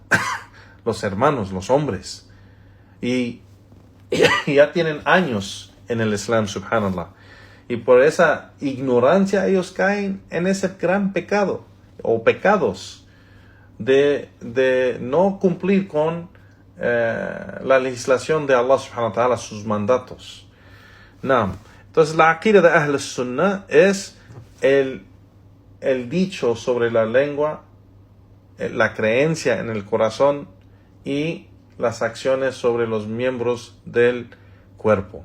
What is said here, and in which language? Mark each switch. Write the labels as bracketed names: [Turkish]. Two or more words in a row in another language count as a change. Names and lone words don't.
[Spanish] Los hermanos, los hombres. Y ya tienen años en el Islam, subhanallah. Y por esa ignorancia ellos caen en ese gran pecado o pecados de no cumplir con la legislación de Allah [Arabic] سبحانه وتعالى, [Spanish] sus mandatos. No. Entonces la aqida de [Arabic] أهل السنة [Spanish] es el dicho sobre la lengua, la creencia en el corazón y las acciones sobre los miembros del cuerpo.